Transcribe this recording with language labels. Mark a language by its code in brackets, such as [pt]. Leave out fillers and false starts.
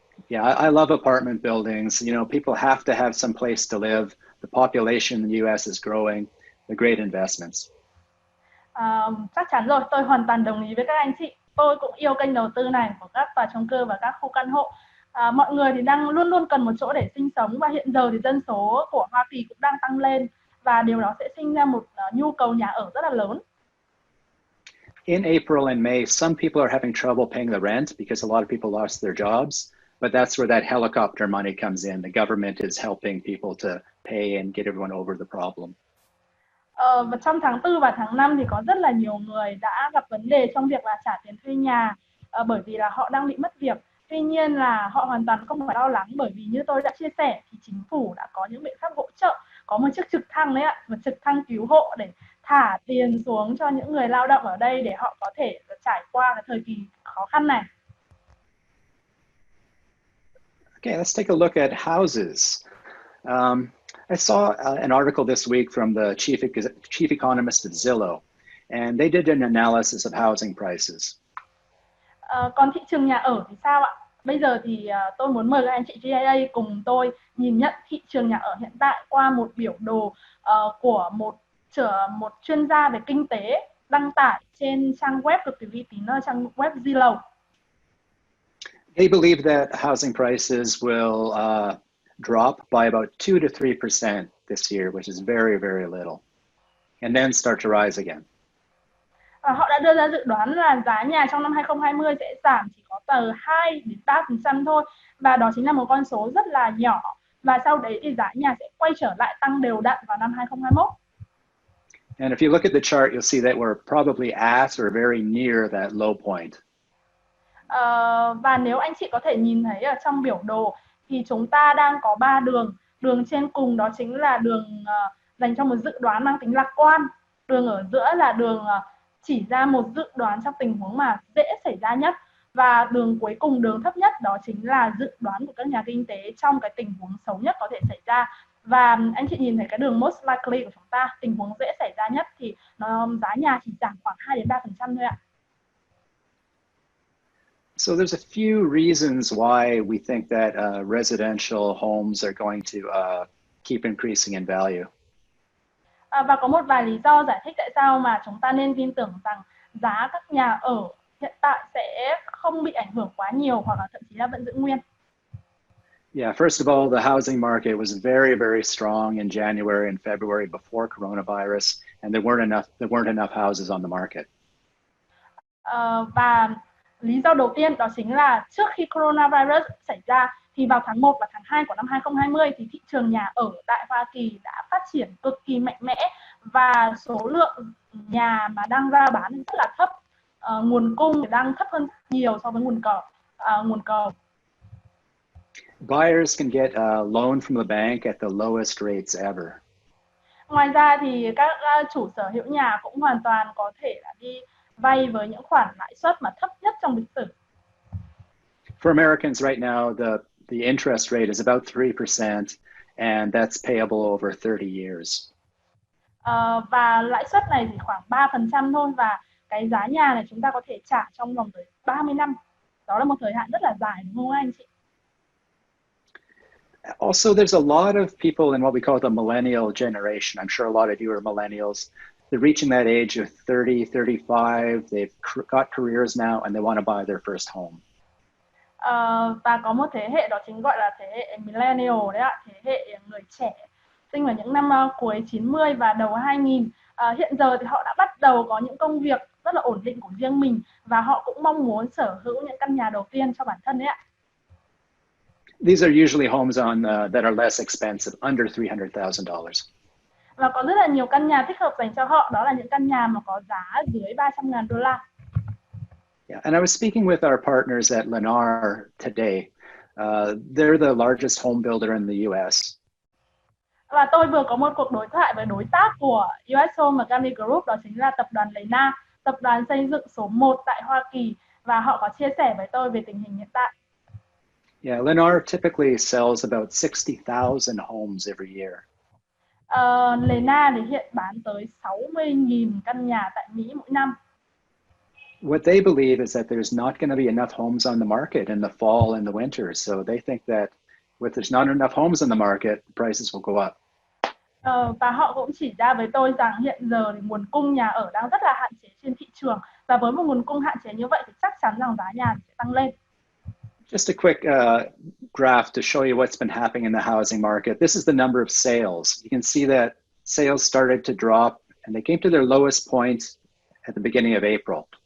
[en] Yeah, I love apartment buildings. People have to have some place to live. The population in the US is growing. They're great investments. [vi] Chắc chắn rồi, tôi hoàn toàn đồng ý với các anh chị. Tôi cũng yêu kênh đầu tư này của các tòa chung cư và các khu căn hộ. Mọi người thì đang luôn luôn cần một chỗ để sinh sống, và hiện giờ thì dân số của Hoa Kỳ cũng đang tăng lên, và điều đó sẽ sinh ra một nhu cầu nhà ở rất là lớn. [en] In April and May, some people are having trouble paying the rent because a lot of people lost their jobs. But that's where that helicopter money comes in. The government is helping people to pay and get everyone over the problem. [vi] Và trong tháng 4 và tháng 5 thì có rất là nhiều người đã gặp vấn đề trong việc là trả tiền thuê nhà, bởi vì là họ đang bị mất việc. Tuy nhiên là họ hoàn toàn không phải lo lắng, bởi vì như tôi đã chia sẻ thì chính phủ đã có những biện pháp hỗ trợ, có một chiếc trực thăng đấy ạ, một trực thăng cứu hộ để thả tiền xuống cho những người lao động ở đây để họ có thể trải qua cái thời kỳ khó khăn này. [en] Okay, let's take a look at houses. I saw an article this week from the chief economist at Zillow, and they did an analysis of housing prices. [vi] Còn thị trường nhà ở thì sao ạ? Bây giờ thì tôi muốn mời các anh chị GIA cùng tôi nhìn nhận thị trường nhà ở hiện tại qua một biểu đồ của một chuyên gia về kinh tế đăng tải trên trang web cực kỳ uy tín, trang web Zillow. [en] They believe that housing prices will drop by about 2 to 3% this year, which is very, very little, and then start to rise again. [vi] Họ đã đưa ra dự đoán là giá nhà trong năm 2020 sẽ giảm chỉ có từ 2 đến 3% thôi, và đó chính là một con số rất là nhỏ, và sau đấy thì giá nhà sẽ quay trở lại tăng đều đặn vào năm 2021. [en] And if you look at the chart, you'll see that we're probably at or very near that low point. [vi] Và nếu anh chị có thể nhìn thấy ở trong biểu đồ thì chúng ta đang có 3 đường. Đường trên cùng đó chính là đường dành cho một dự đoán mang tính lạc quan. Đường ở giữa là đường chỉ ra một dự đoán trong tình huống mà dễ xảy ra nhất. Và đường cuối cùng, đường thấp nhất, đó chính là dự đoán của các nhà kinh tế trong cái tình huống xấu nhất có thể xảy ra. Và anh chị nhìn thấy cái đường [en] most likely [vi] của chúng ta, tình huống dễ xảy ra nhất thì giá nhà chỉ giảm khoảng 2 đến 3% thôi ạ. [en] So there's a few reasons why we think that residential homes are going to keep increasing in value. [vi] Và có một vài lý do giải thích tại sao mà chúng ta nên tin tưởng rằng giá các nhà ở hiện tại sẽ không bị ảnh hưởng quá nhiều, hoặc là thậm chí là vẫn giữ nguyên. [en] Yeah, first of all, the housing market was very, very strong in January and February before coronavirus, and there weren't enough houses on the market. [vi] Và lý do đầu tiên đó chính là trước khi coronavirus xảy ra thì vào tháng 1 và tháng 2 của năm 2020 thì thị trường nhà ở tại Hoa Kỳ đã phát triển cực kỳ mạnh mẽ, và số lượng nhà mà đang ra bán rất là thấp. Nguồn cung đang thấp hơn nhiều so với nguồn cầu. [en] Buyers can get a loan from the bank at the lowest rates ever. [vi] Ngoài ra thì các chủ sở hữu nhà cũng hoàn toàn có thể là đi vay với những khoản lãi suất mà thấp nhất trong lịch sử. [en] For Americans right now, the interest rate is about 3%, and that's payable over 30 years. [vi] Và lãi suất này chỉ khoảng 3% thôi, và cái giá nhà này chúng ta có thể trả trong vòng tới 30 năm. Đó là một thời hạn rất là dài, đúng không anh chị? [en] Also, there's a lot of people in what we call the millennial generation. I'm sure a lot of you are millennials. They're reaching that age of 30, 35. They've got careers now and they want to buy their first home. [vi] Và có một thế hệ đó chính gọi là thế hệ millennial đấy ạ, thế hệ người trẻ sinh vào những năm cuối 90 và đầu 2000. Hiện giờ thì họ đã bắt đầu có những công việc rất là ổn định của riêng mình và họ cũng mong muốn sở hữu những căn nhà đầu tiên cho bản thân đấy ạ. [en] These are usually homes that are less expensive, under $300,000. [vi] Và có rất là nhiều căn nhà thích hợp dành cho họ, đó là những căn nhà mà có giá dưới $300,000. [en] Yeah, and I was speaking with our partners at Lennar today. They're the largest home builder in the US. [vi] Và tôi vừa có một cuộc đối thoại với đối tác của US Home Company Group, đó chính là tập đoàn Lennar, tập đoàn xây dựng số 1 tại Hoa Kỳ, và họ có chia sẻ với tôi về tình hình hiện tại. [en] Yeah, Lennar typically sells about 60,000 homes every year. [vi] Lennar thì hiện bán tới 60.000 căn nhà tại Mỹ mỗi năm. [en] What they believe is that there's not going to be enough homes on the market in the fall and the winter. So they think that if there's not enough homes on the market, prices will go up. [vi] Và họ cũng chỉ ra với tôi rằng hiện giờ thì nguồn cung nhà ở đang rất là hạn chế trên thị trường, và với một nguồn cung hạn chế như vậy thì chắc chắn rằng giá nhà sẽ tăng lên. [en] Just a quick graph to show you what's been happening in the housing market. This is the number of sales. You can see that sales started to drop and they came to their lowest point at the beginning of April.